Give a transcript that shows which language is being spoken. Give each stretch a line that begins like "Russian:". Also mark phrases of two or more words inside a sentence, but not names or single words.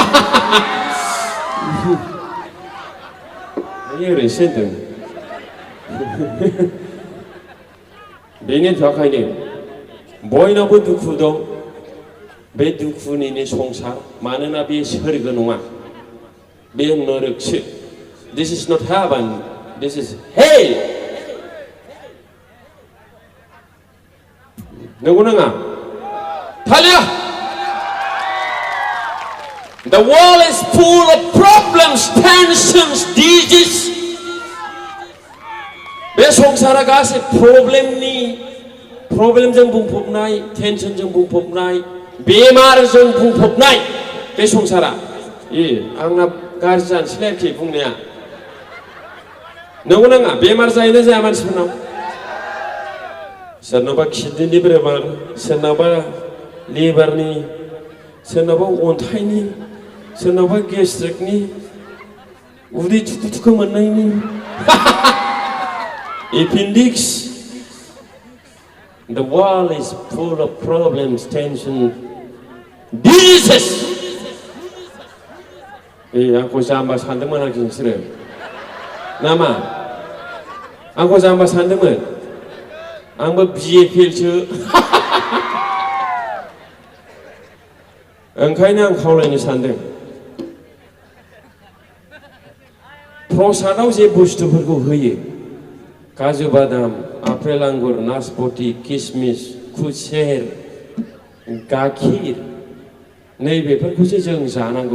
Bodo: ओरैसो होनदों। बेनि थाखायनो बयनावबो दुखु दं। बे दुखुनिनो संसार, मानोना बे सोरगो नङा, बे नरकसो।
English: This is not heaven, this is hell.
Bodo: नंगौ नङा? थालिया।
English: The world is full of problems, tensions, diseases.
Bodo: बे संसारा गासै प्रब्लेमजों बुंफबनाय, टेनसनजों बुंफबनाय, बेमारजों बुंफबनाय बे संसारा। आंना गाज्रि जानोसैलाय आरोखि बुंनाया। नंगौ नाङा? बेमार जायोना जाया मानसिफोरनाव? सोरनावबा किडनिनि बेमार, सोरनावबा लिभारनि, सोरनावबा अन्थाइनि, सोरनावबा गेस्ट्रिकनि, उदै थुखु थुखु मोननायनि, एपेन्डिक्स।
English: The world is full of problems, tension, diseases.
Bodo: आंखौ जाम्बा सानदोंमोन आरोखि नोंसोरो नामा? आंखौ जाम्बा सानदोंमोन? आंबो BA फेलसो। ओंखायनो आं खावलायनो सानदों, प्रसादाव जे बुस्थुफोरखौ होयो, काजु बादाम, आपेल आंगुर, नासपति, किसमिस, खुसेर, गाखिर, नैबेफोरखौसो जों जानांगौ।